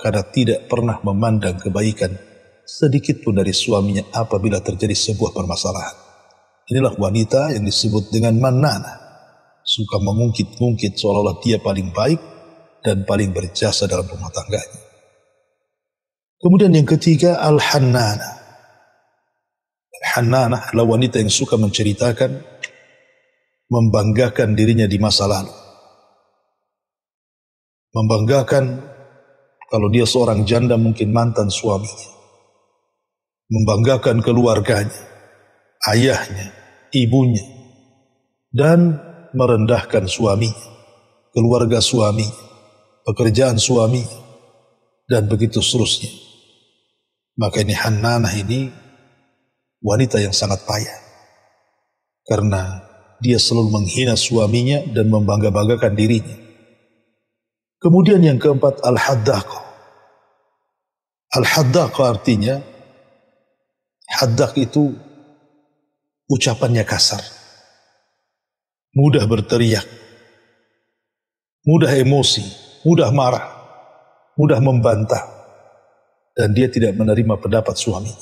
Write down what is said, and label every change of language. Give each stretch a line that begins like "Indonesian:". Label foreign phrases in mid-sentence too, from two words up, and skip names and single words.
Indonesian: Karena tidak pernah memandang kebaikan sedikit pun dari suaminya apabila terjadi sebuah permasalahan. Inilah wanita yang disebut dengan mannana. Suka mengungkit-ungkit seolah-olah dia paling baik dan paling berjasa dalam rumah tangganya. Kemudian yang ketiga, al-hannana. Al-hannana adalah wanita yang suka menceritakan, membanggakan dirinya di masa lalu. Membanggakan kalau dia seorang janda mungkin mantan suaminya. Membanggakan keluarganya, ayahnya, ibunya, dan merendahkan suaminya, keluarga suaminya, pekerjaan suaminya, dan begitu seterusnya. Maka ini hannanah ini wanita yang sangat payah, karena dia selalu menghina suaminya dan membangga-banggakan dirinya. Kemudian yang keempat, al-haddaqah. Al-haddaqah artinya, haddaq itu ucapannya kasar, mudah berteriak, mudah emosi, mudah marah, mudah membantah, dan dia tidak menerima pendapat suaminya.